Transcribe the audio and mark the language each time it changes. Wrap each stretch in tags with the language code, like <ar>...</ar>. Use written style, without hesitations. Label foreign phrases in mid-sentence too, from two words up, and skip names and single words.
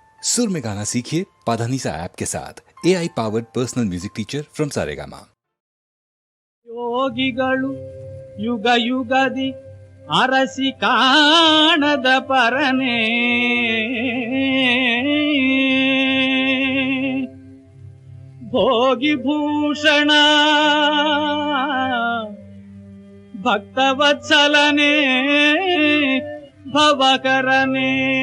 <hi>सुर में गाना सीखिए पाधानीसा ऐप के साथ।</hi> <en>AI powered personal music teacher from Saregama.</en> <kn>ಯೋಗಿಗಳು ಯುಗ ಯುಗದಿ ಅರಸಿ ಕಾಣದ ಪರನೇ ಭೋಗಿ ಭೂಷಣ ಭಕ್ತವತ್ಸಲನೇ ಭವಕರನೇ</kn>